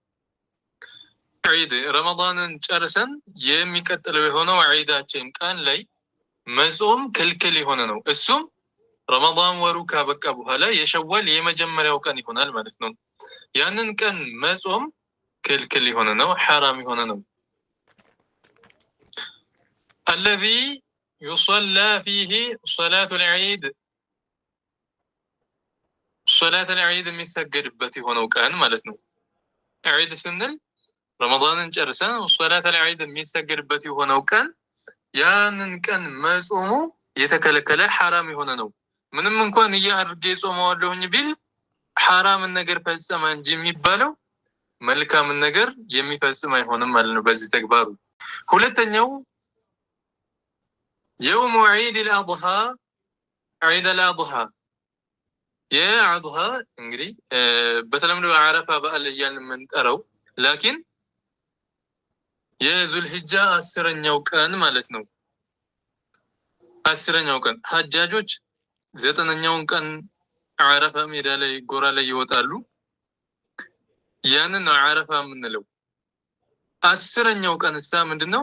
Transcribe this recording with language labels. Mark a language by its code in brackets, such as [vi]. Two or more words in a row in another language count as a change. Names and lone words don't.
[am] ዒድ ረመዳንን ጨርሰን የሚቀጥለው የሆነው ዒዳችን ቀን ላይ መጾም ክልክል የሆነ ነው። እሱም ረመዳን ወሩ ካበቃ በኋላ የሸዋል የመጀመሪያው ቀን ይሆናል ማለት ነው። ያንን ቀን መጾም ክልክል የሆነ ነው፣ ሐራም የሆነ ነው። [ar] الذي يصلى فيه صلاة العيد صلاة العيد [am] የሚሰገድበት የሆነው ቀን ማለት ነው። ዒድ ስንል ረመዳንን ጨርሰን [ar] صلاة العيد [am] የሚሰገድበት የሆነው ቀን ያንን ቀን መጾሙ የተከለከለ ሐራም የሆነ ነው። ምንም እንኳን እያርጌ ጾመዋለሁኝ ቢል ሐራም ነገር ፈጸመ እንጂ የሚባለው መልካም ነገር የሚፈጽም አይሆንም ማለት ነው በዚህ ተግባሩ። ሁለተኛው [ar] يوم عيد الأضحى عيد الأضحى [am] የአድሃ እንግዲህ በተለምዶ አረፋ በዓል እያልን የምንጠራው ላኪን የዙልሂጃ 10ኛው ቀን ማለት ነው። 10ኛው ቀን ሐጃጆች 9ኛውን ቀን አረፋ ሜዳ ላይ ጎራ ላይ ይወጣሉ። ያንን አረፋ የምንለው 10ኛው ቀን እሳ ምንድነው?